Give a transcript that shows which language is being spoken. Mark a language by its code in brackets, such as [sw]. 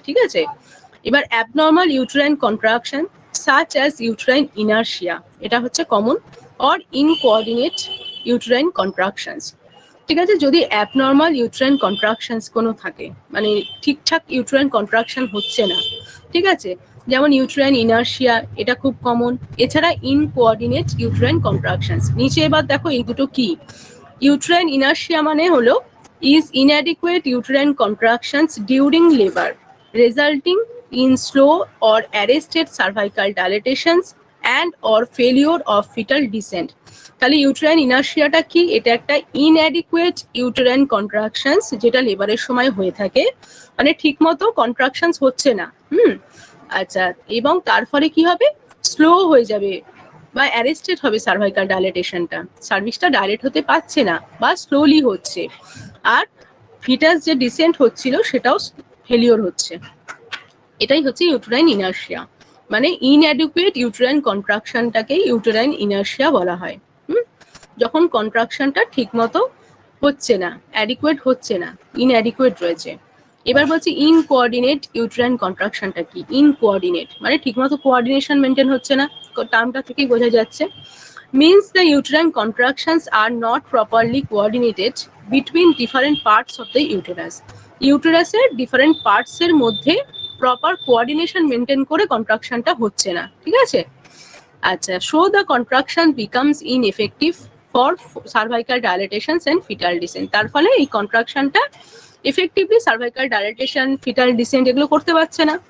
[bn] ঠিক আছে, এবার [en] abnormal uterine contraction such as uterine inertia, [bn] এটা হচ্ছে [en] Common, or incoordinate uterine contractions. [bn] ঠিক আছে, যদি অ্যাবনর্মাল ইউট্রাইন কন্ট্রাকশনস কোনো থাকে, মানে ঠিকঠাক ইউট্রাইন কন্ট্রাকশন হচ্ছে না, ঠিক আছে, যেমন ইউট্রাইন ইনার্শিয়া, এটা খুব কমন। এছাড়া ইনকোঅর্ডিনেট ইউট্রাইন কন্ট্রাকশনস। নিচে এবার দেখো এই দুটো কি। [en] uterine inertia [bn] মানে হলো [en] is inadequate uterine contractions during labor resulting in slow or arrested cervical dilatations and or failure of fetal descent। [bn] তাহলে ইউট্রাইন ইনার্শিয়াটা কি, এটা একটা ইনঅ্যাডিকুয়েট ইউটেরাইন কন্ট্রাকশনস যেটা লেবারের সময় হয়ে থাকে, মানে ঠিকমতো কন্ট্রাকশনস হচ্ছে না। আচ্ছা, এবং তার ফলে কি হবে, স্লো হয়ে যাবে বা অ্যারেস্টেড হবে সার্ভাইকাল ডাইলেটেশনটা, সার্ভিক্সটা ডাইলেট হতে পারছে না বা স্লোলি হচ্ছে, আর ফিটাস যে ডিসেন্ট হচ্ছিল সেটাও ফেলিওর হচ্ছে। এটাই হচ্ছে ইউটেরাইন ইনার্শিয়া, মানে ইনঅ্যাডিকুয়েট ইউটেরাইন কন্ট্রাকশনটাকে ইউটেরাইন ইনার্শিয়া বলা হয়। যখন কন্ট্রাকশনটা ঠিকমতো হচ্ছে না, অ্যাডিকুয়েট হচ্ছে না, ইনঅ্যাডিকুয়েট রয়েছে। এবার বলছি ইনকোঅর্ডিনেট ইউটেরাইন কন্ট্রাকশনটা কি। ইনকোঅর্ডিনেট মানে ঠিকমতো কোঅর্ডিনেশন মেনটেন হচ্ছে না, টার্মটা থেকেই বোঝা যাচ্ছে। [en] means the uterine contractions are not properly coordinated between different parts of the uterus। [bn] ইউটেরাসের different parts এর মধ্যে প্রপার কোঅর্ডিনেশন মেনটেন করে কন্ট্রাকশনটা হচ্ছে না। ঠিক আছে, আচ্ছা, [en] so the contraction becomes ineffective for cervical dilatations and fetal descent। [bn] তার ফলে এই কন্ট্রাকশনটা effectively cervical dilatation, fetal dissent এগুলো করতে পারছে না।